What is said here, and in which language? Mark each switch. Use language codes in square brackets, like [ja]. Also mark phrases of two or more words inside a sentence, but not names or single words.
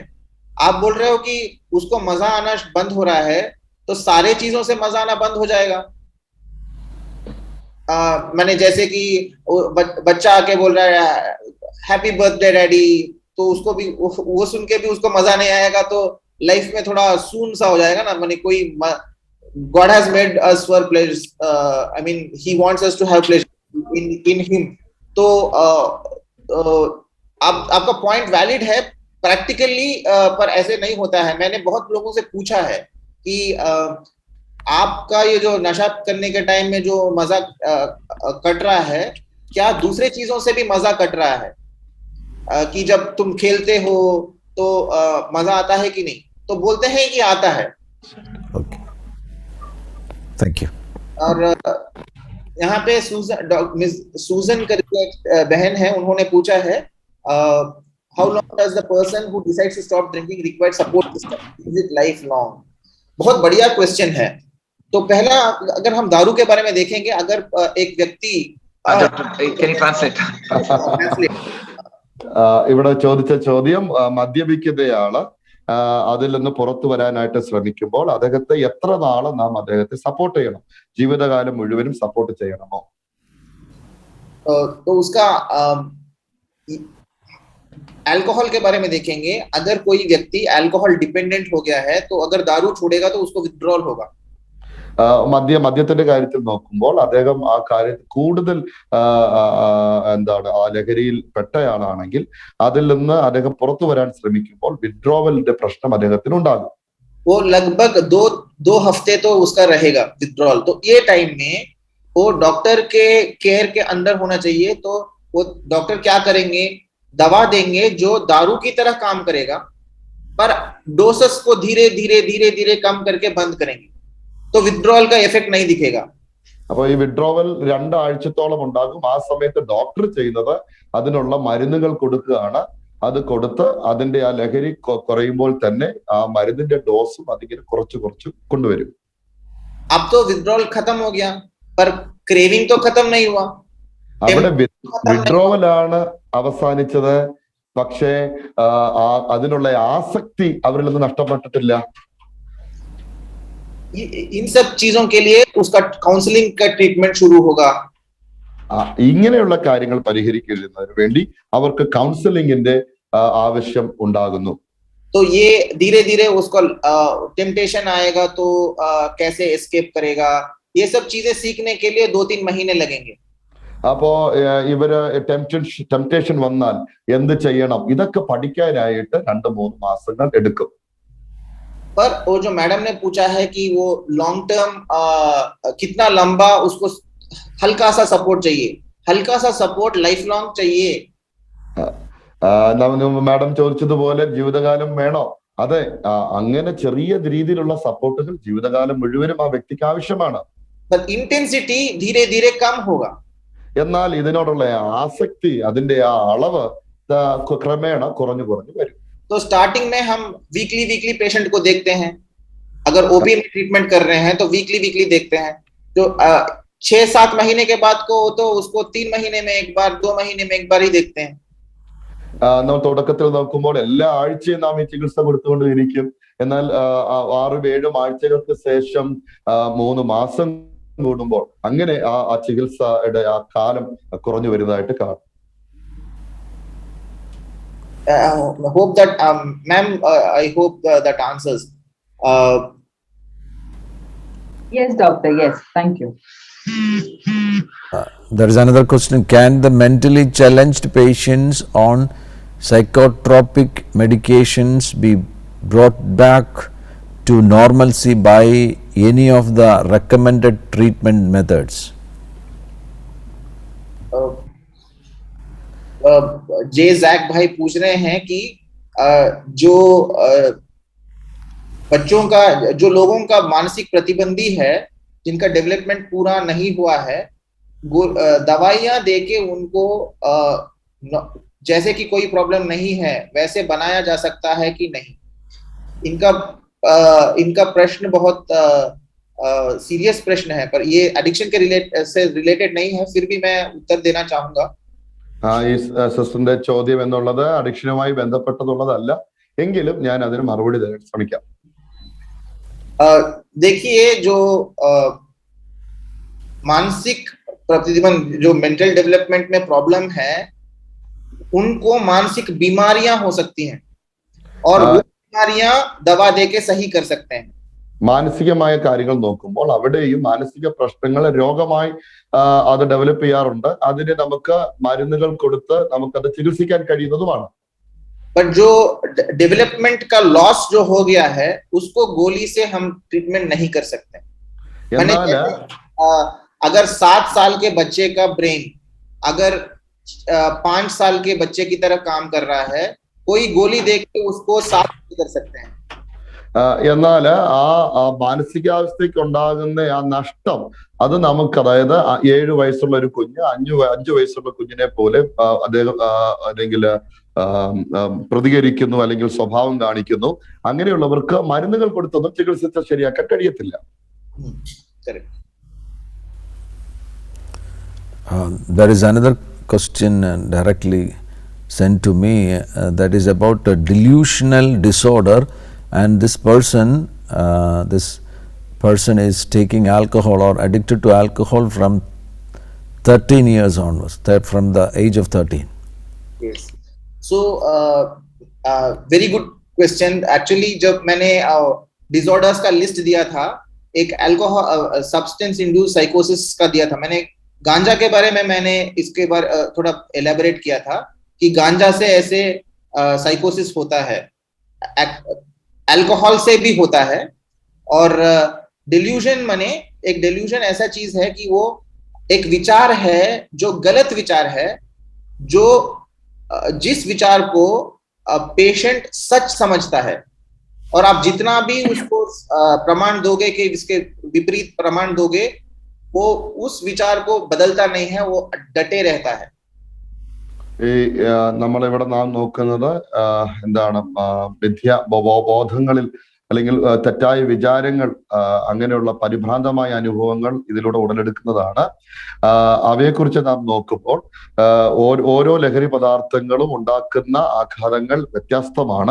[hi] आप बोल रहे हो कि उसको मजा आना बंद हो रहा है, तो सारे चीजों से मजा आना बंद हो जाएगा. मैंने जैसे कि बच्चा आके बोल रहा है [en] happy birthday daddy, [hi] तो उसको भी वो सुन के भी उसको मजा नहीं आएगा, तो लाइफ में थोड़ा सून सा हो जाएगा ना. मैंने कोई [en] God has made us for pleasure, I mean he wants us to have pleasure in him. [hi] तो आपका [en] point valid [hi] है प्रैक्टिकली, पर ऐसे नहीं होता है. मैंने बहुत लोगों से पूछा है कि आपका ये जो नशा करने के टाइम में जो मजा कट रहा है, क्या दूसरे चीजों से भी मजा कट रहा है? कि जब तुम खेलते हो तो मजा आता है कि नहीं? तो बोलते हैं कि आता है. [en] Okay. Thank you. [hi] और यहाँ पे सूजन करके बहन है, उन्होंने पूछा है [en] how long does the person who decides to stop drinking require support system? Is it lifelong? [hi] बहुत बढ़िया क्वेश्चन है. तो पहला, अगर हम दारू के बारे में देखेंगे, अगर एक व्यक्ति [en] can you translate? [ml] ഇവിടെ ചോദിച്ച ചോദ്യം, മദ്യപിക്കുന്നയാള് അതിൽ നിന്ന് പുറത്തു വരാനായിട്ട് ശ്രമിക്കുമ്പോൾ അദ്ദേഹത്തെ എത്ര നാള് നാം അദ്ദേഹത്തെ സപ്പോർട്ട് ചെയ്യണം? ജീവിതകാലം മുഴുവനും സപ്പോർട്ട് ചെയ്യണമോ? [hi] तो उसका अल्कोहल के बारे में देखेंगे. अगर कोई व्यक्ति [en] alcohol dependent [hi] हो गया है, तो अगर दारू छोड़ेगा तो उसको विथड्रॉल होगा. [ml] മദ്യത്തിന്റെ കാര്യത്തിൽ നോക്കുമ്പോൾ അദ്ദേഹം ആ കാര്യത്തിൽ കൂടുതൽ എന്താണ് ആ ലഹരിയിൽ പെട്ടയാളാണെങ്കിൽ അതിൽ നിന്ന് അദ്ദേഹം പുറത്തു വരാൻ ശ്രമിക്കുമ്പോൾ വിത്ഡ്രോവലിന്റെ പ്രശ്നം അദ്ദേഹത്തിന് ഉണ്ടാകും. [hi] वो लगभग दो हफ्ते तो उसका रहेगा विथड्रॉल. तो ये टाइम में वो डॉक्टर के केयर के अंदर होना चाहिए. तो वो डॉक्टर क्या करेंगे? दवा देंगे जो दारू की तरह काम करेगा, पर डोसेस को धीरे धीरे धीरे धीरे कम करके बंद करेंगे, तो विथड्रॉल का इफेक्ट नहीं दिखेगा. [ml] അപ്പോൾ ഈ വിത്ഡ്രോവൽ 2 ആഴ്ചത്തോളം ഉണ്ടാകും. ആ സമയത്ത് ഡോക്ടർ ചെയ്യുന്നത് അതിനുള്ള മരുന്നുകൾ കൊടുക്കുകയാണ്. അത് കൊടുത്ത് അതിന്റെ ആ ലഹരി കുറയുമ്പോൾ തന്നെ ആ മരുന്നിന്റെ ഡോസും അതിങ്ങനെ കുറച്ച് കൊണ്ടുവരും. [hi] अब तो विथड्रॉल खत्म हो गया, पर क्रेविंग तो खत्म नहीं हुआ. [ml] അവിടെ വിത്ഡ്രോവലാണ് അവസാനിച്ചത്, പക്ഷേ അതിനുള്ള ആസക്തി അവരിൽ നിന്ന് നഷ്ടപ്പെട്ടിട്ടില്ല. [hi] इन सब चीजों के लिए उसका काउंसलिंग का ट्रीटमेंट शुरू होगा. [ml] ഇങ്ങനെയുള്ള കാര്യങ്ങൾ പരിഹരിക്കുന്നതിന് വേണ്ടി അവർക്ക് കൗൺസിലിംഗിന്റെ ആവശ്യം ഉണ്ടാകുന്നു. [hi] तो ये धीरे धीरे उसको टेम्पटेशन आएगा तो कैसे एस्केप करेगा, ये सब चीजें सीखने के लिए 2-3 महीने लगेंगे. [ml] അപ്പോ ഇവര് ടെംപ്റ്റേഷൻ വന്നാൽ എന്ത് ചെയ്യണം, ഇതൊക്കെ പഠിക്കാനായിട്ട് 2-3 മാസങ്ങൾ എടുക്കും. [hi] पर वो जो मैडम ने पूछा है कि वो [en] long term [hi] कितना लंबा उसको हल्का सा सपोर्ट चाहिए, हल्का सा [en] support life long [hi] चाहिए. [ml] മാഡം ചോദിച്ചതുപോലെ ജീവിതകാലം വേണോ? അതെ, അങ്ങനെ ചെറിയ രീതിയിലുള്ള സപ്പോർട്ടുകൾ ജീവിതകാലം മുഴുവനും ആ വ്യക്തിക്ക് ആവശ്യമാണ്. [hi] पर इंटेंसिटी धीरे धीरे कम होगा. [ml] എന്നാൽ ഇതിനോടുള്ള ആസക്തി, അതിന്റെ ആ അളവ് ക്രമേണ കുറഞ്ഞു കുറഞ്ഞു വരും. [hi] तो स्टार्टिंग में हम [en] weekly weekly patient [hi] को देखते हैं. अगर ओपी में ट्रीटमेंट कर रहे हैं तो [en] weekly weekly [hi] देखते हैं. जो 6-7 महीने के बाद को तो उसको 3 महीने में एक बार, 2 महीने में एक बार ही देखते हैं. [ml] നാം തുടക്കത്തിൽ നോക്കുമ്പോൾ എല്ലാ ആഴ്ചയും നാം ഈ ചികിത്സ കൊടുത്തുകൊണ്ടിരിക്കും. എന്നാൽ 6-7 ആഴ്ചകൾക്ക് ശേഷം 3 മാസം കൂടുമ്പോൾ അങ്ങനെ ആ ചികിത്സയുടെ ആ കാലം കുറഞ്ഞു വരുന്നതായിട്ട് കാണും. [en] Hope that ma'am, I hope that answers. Yes, doctor. Yes, thank you. There is another question. Can the mentally challenged patients on psychotropic medications be brought back to normalcy by any of the recommended treatment methods? [hi] जे जैक भाई पूछ रहे हैं कि जो बच्चों का, जो लोगों का मानसिक प्रतिबंधी है, जिनका डेवलपमेंट पूरा नहीं हुआ है, दवाइयां देके उनको जैसे कि कोई प्रॉब्लम नहीं है वैसे बनाया जा सकता है कि नहीं. इनका प्रश्न बहुत सीरियस प्रश्न है, पर ये एडिक्शन के से रिलेटेड नहीं है, फिर भी मैं उत्तर देना चाहूंगा. [ml] ഈ സിസ്റ്ററിന്റെ ചോദ്യം എന്നുള്ളത് അഡിക്ഷനുമായി ബന്ധപ്പെട്ടതുള്ളതല്ല, എങ്കിലും ഞാൻ അതിന് മറുപടി തരാൻ ശ്രമിക്കാം. [hi] देखिए, जो मानसिक प्रतिबंध, जो [en] mental development [hi] में प्रॉब्लम है, उनको मानसिक बीमारियां हो सकती हैं और वो बीमारियां दवा देके सही कर सकते हैं. [ml] മാനസികമായ കാര്യങ്ങൾ നോക്കുമ്പോൾ അവിടെയും മാനസിക പ്രശ്നങ്ങൾ രോഗമായി അത് ഡെവലപ്പ് ചെയ്യാറുണ്ട്. അതിന് നമുക്ക് മരുന്നുകൾ കൊടുത്ത് നമുക്കത് ചികിത്സിക്കാൻ കഴിയുന്നതുമാണ്. [hi] पर जो डेवलपमेंट का लॉस जो हो गया है उसको गोली से हम ट्रीटमेंट नहीं कर सकते. अगर 7 साल के बच्चे का ब्रेन अगर 5 साल के बच्चे की तरह काम कर रहा है, कोई गोली देख के उसको 7 कर सकते हैं. [ml] എന്നാൽ ആ മാനസികാവസ്ഥയ്ക്ക് ഉണ്ടാകുന്ന ആ നഷ്ടം അത് നമുക്ക്, അതായത് 7 വയസ്സുള്ള ഒരു കുഞ്ഞ് 5 വയസ്സുള്ള കുഞ്ഞിനെ പോലെ അദ്ദേഹം അല്ലെങ്കിൽ പ്രതികരിക്കുന്നു അല്ലെങ്കിൽ സ്വഭാവം കാണിക്കുന്നു. അങ്ങനെയുള്ളവർക്ക് മരുന്നുകൾ കൊടുത്തൊന്നും ചികിത്സിച്ച ശരിയാക്കാൻ കഴിയത്തില്ല. [en] There is another question directly sent to me that is about a delusional disorder, and this person is taking alcohol or addicted to alcohol from 13 years onwards, from the age of 13. Yes. So very good question. [hi] Actually जब मैंने डिसऑर्डर्स का लिस्ट दिया था, एक [en] alcohol substance induced psychosis [hi] का दिया था. मैंने गांजा के बारे में मैंने इसके बारे थोड़ा एलैबोरेट किया था कि गांजा से ऐसे साइकोसिस होता है, अल्कोहल से भी होता है. और डिल्यूजन माने, एक डिल्यूजन ऐसा चीज है कि वो एक विचार है जो गलत विचार है, जो जिस विचार को पेशेंट सच समझता है, और आप जितना भी उसको प्रमाण दोगे कि इसके विपरीत प्रमाण दोगे, वो उस विचार को बदलता नहीं है, वो डटे रहता है. [ml] ഈ നമ്മളിവിടെ നാം നോക്കുന്നത് എന്താണ്, ബോധങ്ങളിൽ അല്ലെങ്കിൽ തെറ്റായ വിചാരങ്ങൾ, അങ്ങനെയുള്ള പരിഭ്രാന്തമായ അനുഭവങ്ങൾ ഇതിലൂടെ ഉടലെടുക്കുന്നതാണ്. അവയെക്കുറിച്ച് നാം നോക്കുമ്പോൾ ഓരോ ലഹരി പദാർത്ഥങ്ങളും ഉണ്ടാക്കുന്ന ആഘാതങ്ങൾ വ്യത്യസ്തമാണ്.